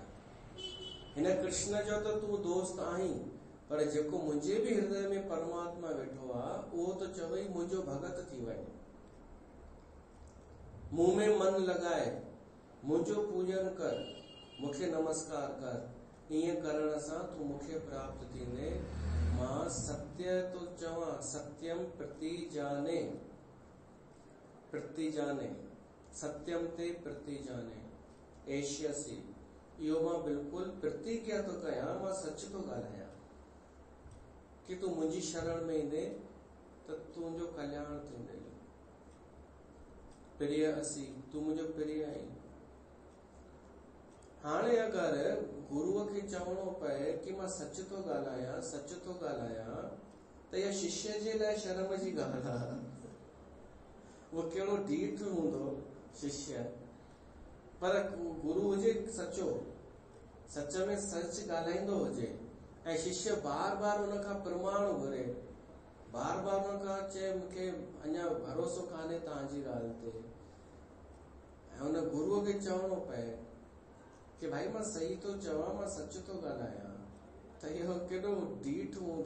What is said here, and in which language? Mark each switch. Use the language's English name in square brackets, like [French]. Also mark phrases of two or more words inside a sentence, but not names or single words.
[Sindhi] हिन कृष्ण जो त तूं दोस्त आहीं, पर जेको मुंहिंजे बि हृदय में परमात्मा वेठो आहे उहो त चवई मुंहिंजो भगत थी वञ। मुंह में मन लॻाए, मुंहिंजो पूजन कर, मूंखे नमस्कार कर। ईअं करण सां तूं मूंखे प्राप्त थींदे। मां सत्य तो चवां, [Sanskrit] सत्यम प्रतिजाने, प्रतिजाने सत्यम ते प्रतिजाने एष्यसि। [Sindhi] इहो मां बिल्कुल प्रतिज्ञा तो कयां, मां सच तो ॻाल्हायां कि तूं मुंहिंजी शरण में ईंदे त तुंहिंजो कल्याण थींदे। [Sanskrit] प्रिय असी, [Sindhi] तूं मुंहिंजो प्रिय आहीं। हाणे अगरि गुरुअ खे चवणो पए कि मां सच तो ॻाल्हायां, सच तो ॻाल्हायां, त इहा शिष्य जे लाइ शर्म जी ॻाल्हि आहे। उहो कहिड़ो ढीठ हूंदो शिष्य, पर गुरु हुजे सचो, सच में सच ॻाल्हाईंदो हुजे ऐं शिष्य बार बार उन खां प्रमाण घुरे, बार बार उन खां चए मूंखे अञा भरोसो कान्हे तव्हांजी ॻाल्हि ते, ऐं उन गुरुअ खे चवणो पए कि भाई मां सही तो चवां, मां सच तो ॻाल्हायां, त इहो केॾो ढीठ हूंदो।